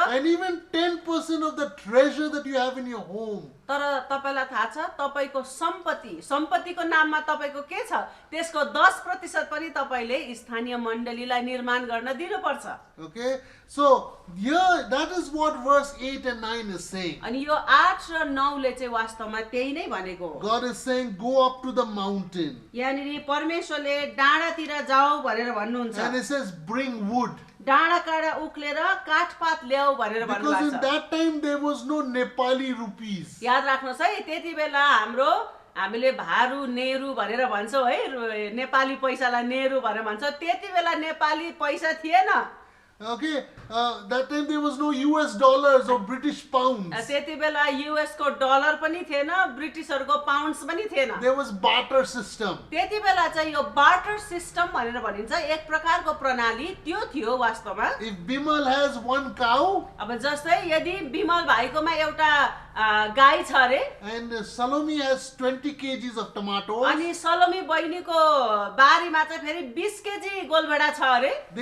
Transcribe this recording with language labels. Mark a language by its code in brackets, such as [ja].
[en] And even 10% of the treasure that you have in your home. [ne] तर तपाईलाई थाहा छ तपाईको सम्पत्तिको नाममा तपाईको के छ, त्यसको 10% पनि तपाईले स्थानीय मण्डलीलाई निर्माण गर्न दिनुपर्छ। [en] Okay, so here that is what verse 8 and 9 is saying. [ne] अनि यो 8 र 9 ले चाहिँ वास्तवमा त्यही नै भनेको हो। [en] God is saying go up to the mountain. [ne] यानी परमेश्वरले डाँडातिर जाऊ भनेर भन्नुहुन्छ। [en] And it says bring wood. [ne] डाँडा काँडा उक्लेर काठपात ल्याऊ भनेर [en] Because [ne] भन्नुभएको [en] in [ne] छ। [en] that time there was no Nepali rupees. [ne] याद राख्नुहोस् है, त्यति बेला हामीले भारू नेहरू भनेर भन्छौँ है, नेपाली पैसालाई नेहरू भनेर भन्छौँ। त्यति बेला नेपाली पैसा थिएन। [en] Okay, that time there was no US dollars or British pounds. [ne] त्यति बेला युएस को डलर पनि थिएन, ब्रिटिसहरुको पाउन्ड्स पनि थिएन। [en] There was barter system. [ne] त्यति बेला चाहिँ यो बार्टर सिस्टम भनेर भनिन्छ, एक प्रकारको प्रणाली त्यो थियो वास्तवमा। [en] If Bimal has one cow [ne] अब जस्तै यदि बिमल भाइकोमा एउटा गाई छ अरे [en] and Salome has 20 kgs of tomatoes, [ne] अनि सलोमी बहिनीको बारीमा चाहिँ फेरि 20 केजी गोलभेडा छ अरे,